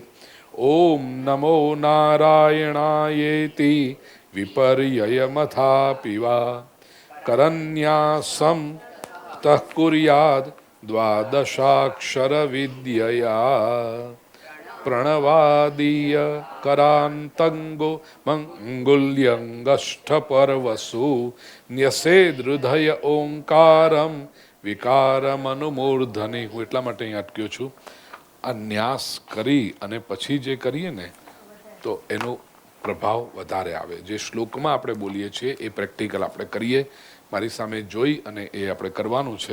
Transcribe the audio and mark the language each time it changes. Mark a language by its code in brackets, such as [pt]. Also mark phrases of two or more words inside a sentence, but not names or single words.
[sa] ॐ नमो नारायणायेति विपर्ययमथापि वा करन्यासं तः कुर्याद् द्वादशाक्षर विद्यया. प्रणवादीय करान्तंगो मंगुल्यंगष्ठपर्वसु न्यसेदृदय ओंकारम વિકારમનુમૂર્ધની. [gu] હું એટલા માટે અહીં અટક્યો છું. આ ન્યાસ કરી અને પછી જે કરીએ ને તો એનો પ્રભાવ વધારે આવે. જે શ્લોકમાં આપણે બોલીએ છીએ એ પ્રેક્ટિકલ આપણે કરીએ. મારી સામે જોઈ અને એ આપણે કરવાનું છે.